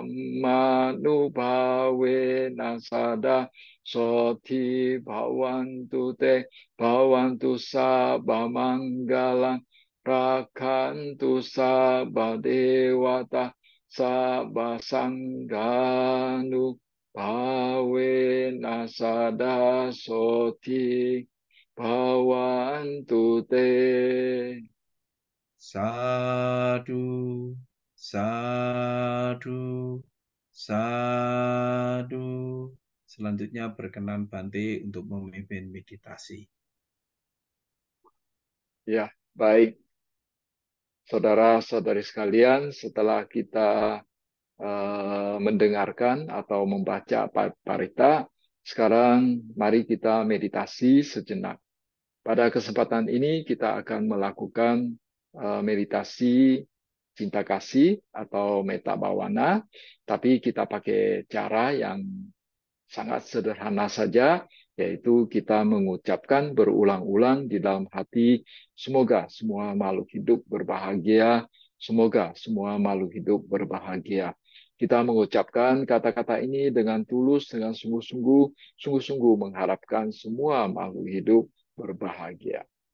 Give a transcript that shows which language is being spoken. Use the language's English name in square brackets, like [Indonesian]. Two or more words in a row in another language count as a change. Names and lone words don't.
[Pali] dhammanubhavena sada, soti bhavantu te, bhavantu sabba manggalang, rakhantu sabba dewata, sabba sangganu bhavena sada soti Bhavantu te. Sadu, sadu, sadu. [Indonesian] Selanjutnya berkenan Bante untuk memimpin meditasi. Ya, baik. Saudara-saudari sekalian, setelah kita mendengarkan atau membaca parita, sekarang mari kita meditasi sejenak. Pada kesempatan ini kita akan melakukan meditasi cinta kasih atau [Pali] metta bhavana, [Indonesian] tapi kita pakai cara yang sangat sederhana saja, yaitu kita mengucapkan berulang-ulang di dalam hati, semoga semua makhluk hidup berbahagia, semoga semua makhluk hidup berbahagia. Kita mengucapkan kata-kata ini dengan tulus, dengan sungguh-sungguh, sungguh-sungguh mengharapkan semua makhluk hidup berbahagia.